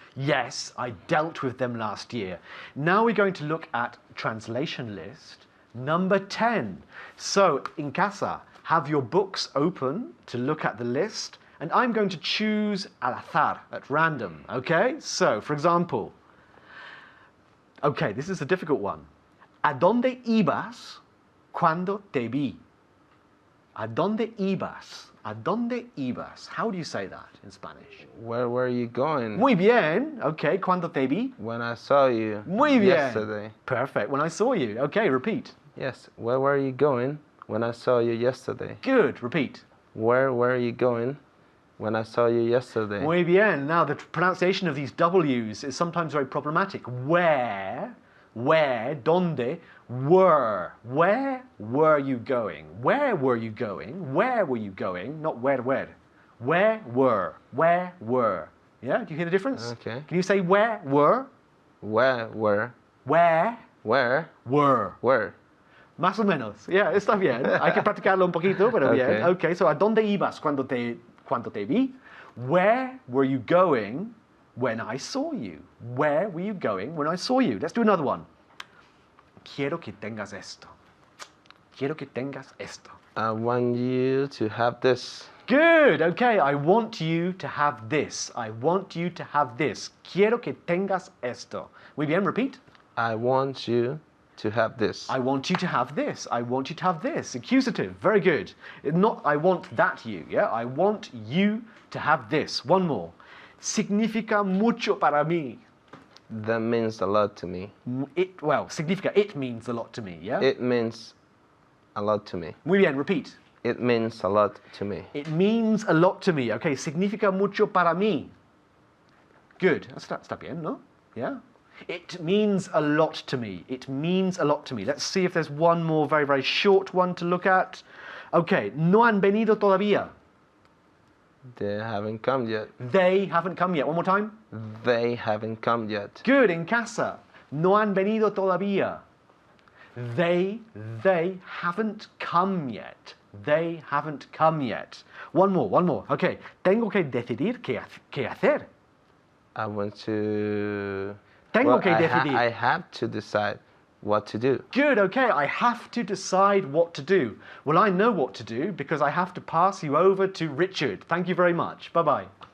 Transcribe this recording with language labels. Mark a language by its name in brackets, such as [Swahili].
[English] Yes, I dealt with them last year. Now we're going to look at translation list number 10. So, in casa, have your books open to look at the list, and I'm going to choose [Spanish] al azar, [English] at random, okay? So, for example, okay, this is a difficult one. [Spanish] ¿A dónde ibas cuando te vi? ¿A dónde ibas? ¿A dónde ibas? [English] How do you say that in Spanish? Where were you going? [Spanish] Muy bien. Okay, cuando te vi? [English] When I saw you [Spanish] Muy bien. [English] yesterday. Perfect. When I saw you. Okay, repeat. Yes, where were you going when I saw you yesterday? Good. Repeat. Where were you going when I saw you yesterday? [Spanish] Muy bien. [English] Now, the pronunciation of these W's is sometimes very problematic. Where, donde, were. Where were you going? Where were you going? Where were you going? Not where. Where were. Yeah, do you hear the difference? Okay. Can you say where were? Where were. Where Where were. were. [Spanish] Más o menos. Yeah, está bien. Hay que practicarlo un poquito, pero bien. Okay, so ¿a dónde ibas cuando te vi? [English] Where were you going when I saw you? Where were you going when I saw you? Let's do another one. [Spanish] Quiero que tengas esto. Quiero que tengas esto. [English] I want you to have this. Good. Okay, I want you to have this. I want you to have this. [Spanish] Quiero que tengas esto. Muy bien, [English] repeat. I want you to have this. I want you to have this. I want you to have this. Accusative. Very good. Not I want that you. Yeah. I want you to have this. One more. [Spanish] Significa mucho para mí. [English] That means a lot to me. [Spanish] Significa. [English] It means a lot to me. Yeah. It means a lot to me. [Spanish] Muy bien. Repeat. [English] It means a lot to me. It means a lot to me. Okay. [Spanish] Significa mucho para mí. [English] Good. [Spanish] Está bien, no? [English] Yeah. It means a lot to me. It means a lot to me. Let's see if there's one more very, very short one to look at. [Spanish] Okay, no han venido todavía. [English] They haven't come yet. They haven't come yet. One more time. They haven't come yet. Good, in casa. [Spanish] No han venido todavía. [English] They haven't come yet. They haven't come yet. One more. [Spanish] Okay, tengo que decidir qué hacer. [English] I want to... [Spanish] Tengo que decidir. [English] I have to decide what to do. Good, okay, I have to decide what to do. Well, I know what to do because I have to pass you over to Richard. Thank you very much. Bye-bye.